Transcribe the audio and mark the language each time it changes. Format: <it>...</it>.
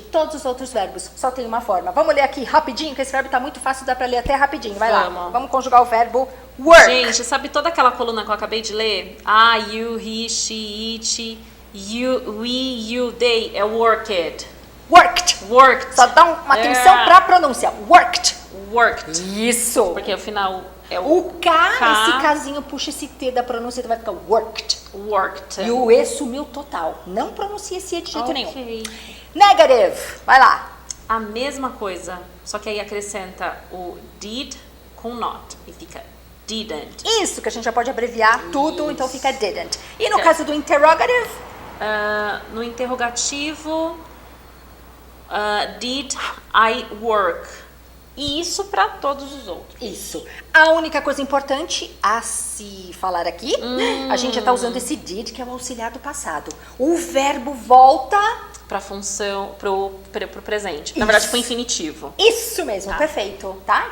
<pt>Todos os outros verbos só tem uma forma. Vamos ler aqui rapidinho, que esse verbo tá muito fácil, dá pra ler até rapidinho. Vai lá. Vamos conjugar o verbo work. Gente, sabe toda aquela coluna que eu acabei de ler?</pt> <en>You, he, she, it, you, we, you, they.</en> <pt>É worked.</pt> <en>Worked.</en> <pt>Só dá uma atenção pra pronúncia. Worked. Isso. Porque o final é o K, esse Kzinho puxa esse T da pronúncia e vai ficar worked. E o E sumiu total. Não pronuncia esse E de jeito nenhum. Negative. Vai lá. A mesma coisa, só que aí acrescenta o did com not. E fica didn't. Isso, que a gente já pode abreviar tudo, então fica didn't. E no caso do interrogative? No interrogativo,</pt> <en>did I work?</en> <pt>E isso para todos os outros. Isso. A única coisa importante a se falar aqui, a gente já está usando esse did, que é o auxiliar do passado. O verbo volta Para função, pro presente. Na verdade, pro infinitivo. Isso mesmo, perfeito, tá?</pt>